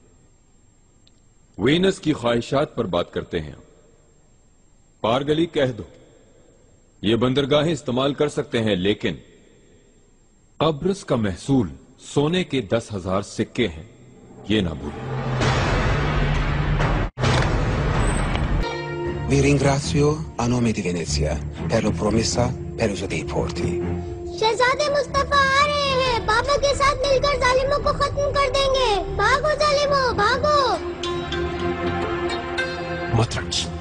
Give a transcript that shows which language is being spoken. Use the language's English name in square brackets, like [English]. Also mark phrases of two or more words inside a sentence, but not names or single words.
[Urdu] وینس کی خواہشات پر بات کرتے ہیں۔ پارگلی کہہ دو یہ بندرگاہیں استعمال کر سکتے ہیں، لیکن قبرص کا محصول سونے کے 10,000 سکے ہیں، یہ نہ بھولیں۔ [Italian] Vi ringrazio a nome di Venezia per la promessa per uso dei porti. [Urdu] شہزادے مصطفیٰ آ رہے ہیں، بابا کے ساتھ مل کر ظالموں کو ختم کر دیں گے۔ بھاگو ظالموں، بھاگو۔ مطرق